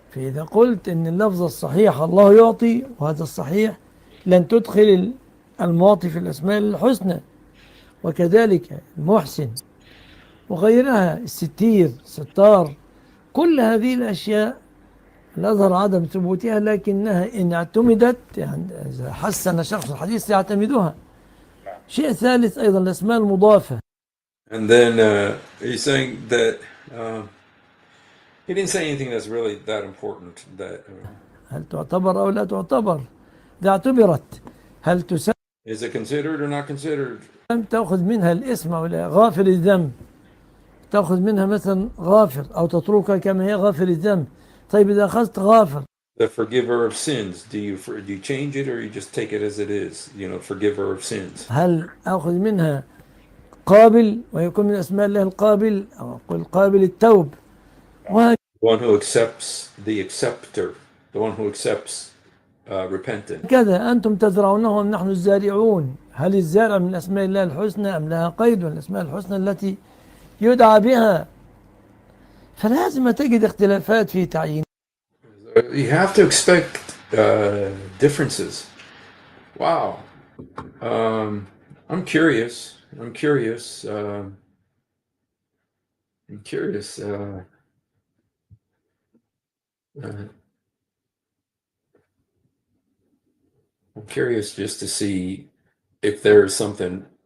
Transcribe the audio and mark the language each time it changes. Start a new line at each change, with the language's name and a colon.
Arabic: فإذا قلت إن اللفظ الصحيح الله يعطي وهذا الصحيح، لن تدخل المعطي في الأسماء الحسنى، وكذلك المحسن وغيرها، الستير، الستار، كل هذه الأشياء الأظهر عدم ثبوتها، لكنها إن اعتمدت، يعني إذا حسن شخص الحديث يعتمدها. شيء ثالث أيضا الأسماء المضافة.
English: And then he's saying that he didn't say anything that's really that important. That
Arabic: هل تعتبر أو لا تعتبر؟ إذا اعتبرت هل تسمى
English: is it considered or not considered?
Arabic: تأخذ منها الاسم أو لا؟ غافر الذنب تأخذ منها مثلا غافر، أو تتركها كما هي غافر الذنب. طيب إذا أخذت غافر
English: The forgiver of sins. Do you change it or you just take it as it is? You know, forgiver of sins.
Arabic: هل أخذ منها قابل ويكون من أسماء الله القابل، أو أقول قابل التوب،
English: The one who accepts, the acceptor, the one who accepts repentance.
Arabic: وهكذا أنتم تزرعونهم نحن الزارعون. هل الزارع من أسماء الله الحسنى أم لها قيد؟ والأسماء الحسنى التي يدعى بها، فلازم تجد اختلافات في تعيين.
English: You have to expect differences. Wow. I'm curious. I'm curious. I'm curious just to see if there's something.